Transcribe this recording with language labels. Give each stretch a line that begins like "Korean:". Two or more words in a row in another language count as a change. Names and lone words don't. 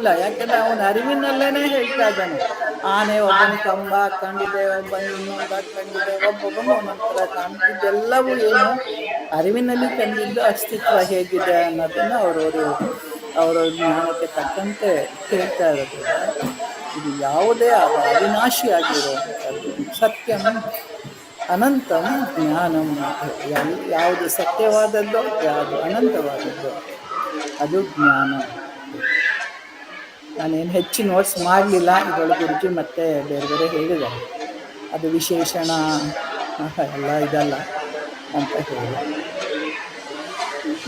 Kannada: ಯಾಕಂದ್ರೆ ಅವನ ಅರಿವಿನಲ್ಲೇನೆ ಹೇಳ್ತಾ ಇದ್ದಾನೆ. ಆನೆ ಒಬ್ಬನ ಕಂಬ ಹಾಕೊಂಡಿದೆ, ಒಬ್ಬ ಇನ್ನೊಂದು ಹಾಕೊಂಡಿದೆ, ಒಬ್ಬೊಬ್ಬನು ಒಂದೊಂಥರ ಕಾಣ್ತಿದ್ದೆಲ್ಲವೂ ಏನು ಅರಿವಿನಲ್ಲಿ ಕಂಡಿದ್ದು ಅಸ್ತಿತ್ವ ಹೇಗಿದೆ ಅನ್ನೋದನ್ನ ಅವರ ಜ್ಞಾನಕ್ಕೆ ತಕ್ಕಂತೆ ಹೇಳ್ತಾ ಇರೋದು. ಇದು ಯಾವುದೇ ಅವಿನಾಶಿಯಾಗಿರುವಂಥದ್ದು.
Sanskrit: ಸತ್ಯಂ ಅನಂತಂ ಜ್ಞಾನಂ.
Kannada: ಯಾವುದು ಸತ್ಯವಾದದ್ದು, ಯಾವುದು ಅನಂತವಾದದ್ದು, ಅದು ಜ್ಞಾನ. ನಾನೇನು ಹೆಚ್ಚು ನೋಟ್ಸ್ ಮಾಡಲಿಲ್ಲ, ಇದರೊಳಗೆ ಗುರುಜಿ ಮತ್ತೆ ಬೇರೆ ಬೇರೆ ಹೇಳಿದ್ದಾರೆ, ಅದು ವಿಶೇಷಣ ಎಲ್ಲ ಇದಲ್ಲ ಅಂತ ಹೇಳಿ.